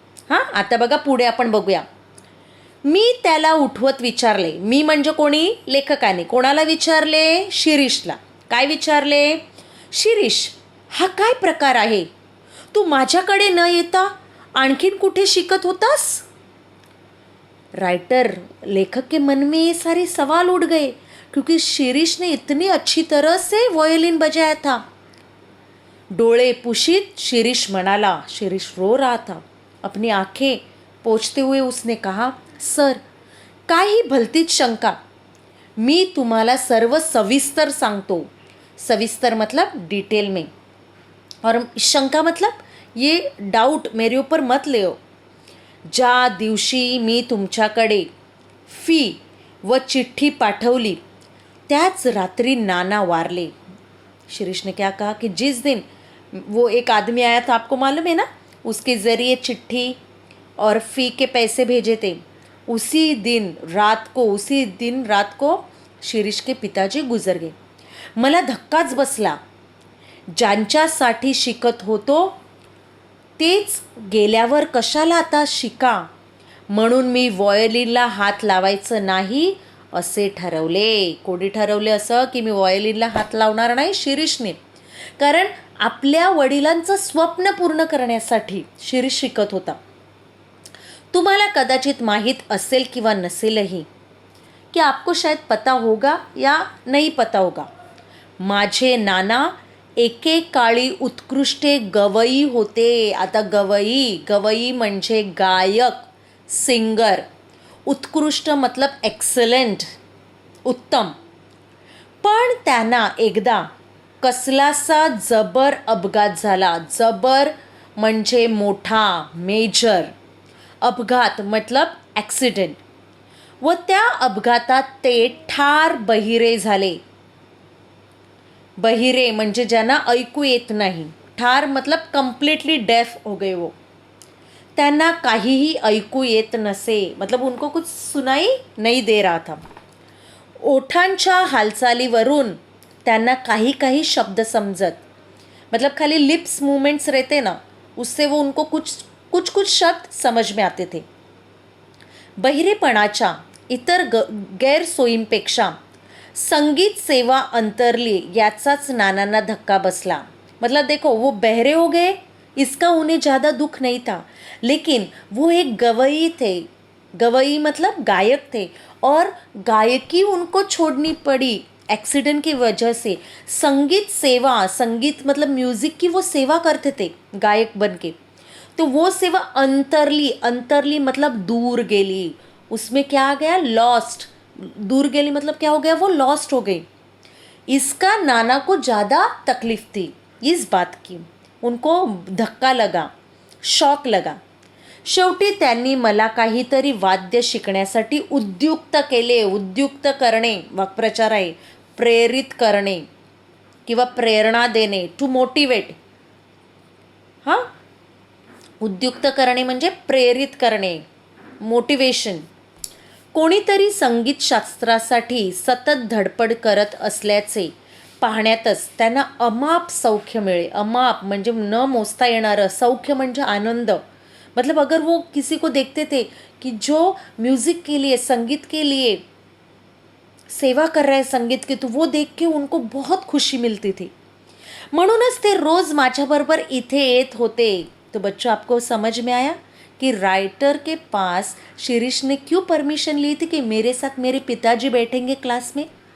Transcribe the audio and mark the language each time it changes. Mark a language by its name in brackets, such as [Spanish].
[Marathi] हां, आता बघा पुढे आपण बघूया। मी त्याला उठवत विचारले, मी म्हणजे कोणी, लेखकाने कोणाला विचारले, शिरीषला। काय विचारले, शिरीष हा काय प्रकार आहे, तू माझ्याकडे न येता आणखीन कुठे शिकत होतास। [Hindi] राइटर, लेखक के मन में ये सारे सवाल उठ गए क्योंकि शिरीष ने इतनी अच्छी तरह से वायोलिन बजाया था। [Marathi] डोळे पुशीत शिरीष म्हणाला, [Hindi] शिरीष रो रहा था, अपनी आंखें पोंछते हुए उसने कहा, [Marathi] सर काही भलतीच शंका, मी तुम्हाला सर्व सविस्तर सांगतो। [Hindi] सविस्तर मतलब डिटेल में, और शंका मतलब ये डाउट मेरे ऊपर मत ले। [Marathi] ज्या दिवशी मी तुमच्याकडे फी व चिठ्ठी पाठवली त्याच रात्री नाना वारले। [Hindi] शिरीष ने क्या कहा कि जिस दिन वो एक आदमी आया था, आपको मालूम है ना, उसके ज़रिए चिट्ठी और फ़ी के पैसे भेजे थे, उसी दिन रात को शिरीष के पिताजी गुजर गए। [Marathi] मला धक्काच बसला, ज्यांच्यासाठी शिकत होतो तेच गेल्यावर कशाला आता शिका, म्हणून मी व्हायोलिनला हात लावायचं नाही असे ठरवले। कोणी ठरवले असं की मी व्हायोलिनला हात लावणार नाही, शिरीषने। कारण आपल्या वडिलांचं स्वप्न पूर्ण करण्यासाठी शिरीष शिकत होता। तुम्हाला कदाचित माहीत असेल किंवा नसेलही, [Hindi] कि आपको शायद पता होगा या नहीं पता होगा, [Marathi] माझे नाना एकेकाळी उत्कृष्ट गवई होते। आता गवई म्हणजे गायक, सिंगर। [Hindi] उत्कृष्ट मतलब एक्सलेंट, उत्तम। [Marathi] पण त्यांना एकदा कसलासा जबर अपघात झाला। जबर म्हणजे मोठा, मेजर। अपघात मतलब ॲक्सिडेंट। व त्या अपघातात ते ठार बहिरे झाले। बहिरे म्हणजे ज्यांना ऐकू येत नाही, [Hindi] ठार मतलब कम्प्लीटली डेफ हो गए वो. [Marathi] त्यांना काहीही ऐकू येत नसे, [Hindi] मतलब उनको कुछ सुनाई नहीं दे रहा था. [Marathi] ओठांच्या हालचालीवरून त्यांना काही काही शब्द समजत, [Hindi] मतलब खाली लिप्स मूवमेंट्स रहते ना, उससे वो उनको कुछ कुछ कुछ शब्द समझ में आते थे. [Marathi] बहिरेपणाच्या इतर गैरसोयींपेक्षा संगीत सेवा अंतरली याचाच नानांना धक्का बसला. [Hindi] मतलब देखो, वो बहरे हो गए, इसका उन्हें ज़्यादा दुख नहीं था, लेकिन वो एक गवई थे. गवई मतलब गायक थे, और गायकी उनको छोड़नी पड़ी एक्सीडेंट की वजह से. संगीत सेवा, संगीत मतलब म्यूज़िक की वो सेवा करते थे गायक बन के, तो वो सेवा अंतरली. अंतरली मतलब [Marathi] दूर गेली. [Hindi] उसमें क्या आ गया? लॉस्ट. दूर गेली मतलब क्या हो गया? वो लॉस्ट हो गई. इसका नाना को ज़्यादा तकलीफ थी इस बात की. उनको धक्का लगा, शॉक लगा. [Marathi] शेवटी त्यांनी मला काहीतरी वाद्य शिकण्यासाठी उद्युक्त केले. उद्युक्त करणे वाक्प्रचार आहे. प्रेरित करणे किंवा प्रेरणा देणे, टू मोटिवेट. हां, उद्युक्त करणे म्हणजे प्रेरित करणे, मोटिवेशन. कोणीतरी संगीतशास्त्रासाठी सतत धडपड करत असल्याचे पाहण्यातच त्यांना अमाप सौख्य मिळे. अमाप म्हणजे न मोजता येणारं. सौख्य म्हणजे आनंद. [Hindi] मतलब अगर वो किसी को देखते थे कि जो म्यूज़िक के लिए, संगीत के लिए सेवा कर रहे हैं संगीत की, तो वो देख के उनको बहुत खुशी मिलती थी. [Marathi] म्हणूनच ते रोज़ माझ्याबरोबर इथे येत होते. [Hindi] तो बच्चों, आपको समझ में आया कि राइटर के पास शिरीष ने क्यों परमिशन ली थी कि मेरे साथ मेरे पिताजी बैठेंगे क्लास में?